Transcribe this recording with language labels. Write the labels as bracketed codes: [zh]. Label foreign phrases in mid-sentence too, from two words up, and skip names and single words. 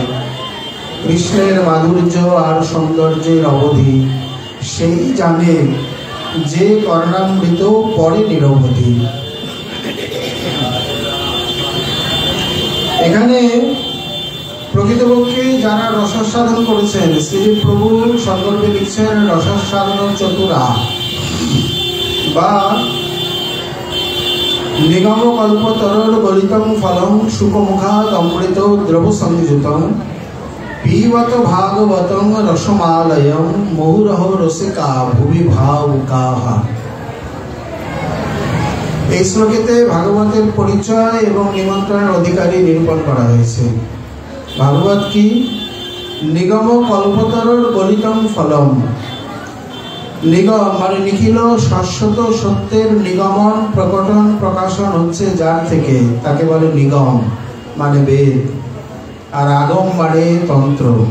[bn] কৃষ্ণের মাধুর্য আর সৌন্দর্যের অবধি সেই জানে, যে কর্ণামৃত পরে নিরবধি। এখানে প্রকৃতপক্ষে যারা রসাস্বাদন করেছেন, শ্রী প্রভু সন্দর্ভে লিখছেন [sa] রসাস্বাদন চতুরা, বা নিগম কল্পতরল গলিতম ফলম সুখমুখাদ অমৃত দ্রব সংযুতম পিবত ভাগবতং রসমালয়ম মুহুরহ রসিকা ভুবি ভাবুকাহা। [bn] এই শ্লোকেতে ভাগবতের পরিচয় এবং নিমন্ত্রণের অধিকারী নিরূপণ করা হয়েছে। ভাগবত কি? [sa] নিগম কল্পতরল গলিতম ফলম। [bn] নিগম মানে নিখিল শাশ্বত সত্যের নিগমন, প্রকটন, প্রকাশন হচ্ছে যার থেকে, তাকে বলে নিগম, মানে বেদ, আর আগম মানে তন্ত্র।